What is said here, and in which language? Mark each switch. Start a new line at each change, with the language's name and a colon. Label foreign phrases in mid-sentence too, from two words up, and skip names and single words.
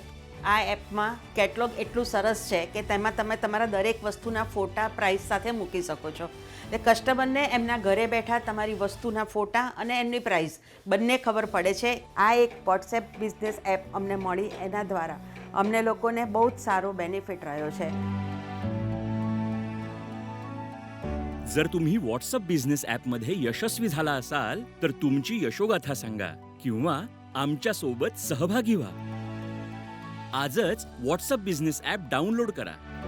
Gujarati: આ એપમાં કેટલોગ એટલું સરસ છે કે તેમાં તમે તમારા દરેક વસ્તુના ફોટા પ્રાઇસ સાથે મૂકી શકો છો. એટલે કસ્ટમરને એમના ઘરે બેઠા તમારી વસ્તુના ફોટા અને એમની પ્રાઇસ બંને ખબર પડે છે. આ એક વોટ્સએપ બિઝનેસ એપ અમને મળી, એના દ્વારા અમને લોકોને બહુ જ સારો बेनिफिट રહ્યો છે.
Marathi: जर तुम्ही व्हॉट्सअप बिझनेस ॲपमध्ये यशस्वी झाला असाल तर तुमची यशोगाथा सांगा किंवा आमच्या सोबत सहभागी व्हा. आजच व्हॉट्सअप बिझनेस ॲप डाउनलोड करा.